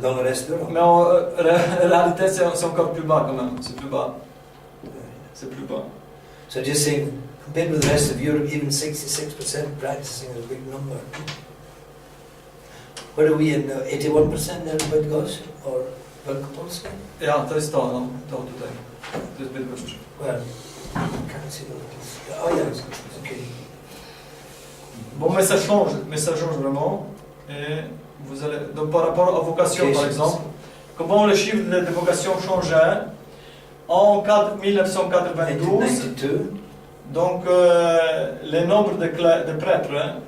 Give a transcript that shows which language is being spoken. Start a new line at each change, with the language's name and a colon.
French: dans le reste de l'Europe. mais en réalité, c'est encore plus bas quand même. C'est plus bas. C'est plus bas.
English: So just saying, compared with the rest of Europe, even 66% practicing is a big number. What are we in? 81% there in Bydgoszcz or Wielkopolska?
Polish: Ja, to jest to, no, to tutaj. To jest Bydgoszcz.
English: Well, I can't see the location. Oh yeah, okay.
French: Bon, mais ça change vraiment. Et vous allez, donc par rapport aux vocations, par exemple, comment le chiffre de vocations changeait en 1992, 1992, donc le nombre de prêtres, hein,